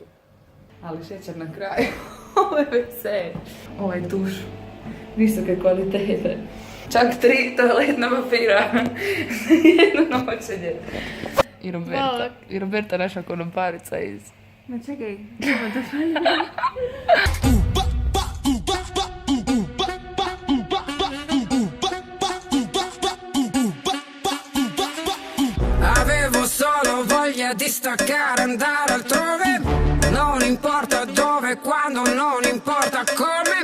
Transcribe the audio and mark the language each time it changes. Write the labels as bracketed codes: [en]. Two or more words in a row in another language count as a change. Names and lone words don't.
[hr] Ali šećer na kraju. Ovo je WC. Ovaj duš visoke kvalitete. Čak 3 toaletna papira za jedno noćenje. I Roberta naša konoparica iz... Ma čekaj, nema da [it] Avevo solo voglia di staccare, andare altrove. Non importa dove, quando, non importa come.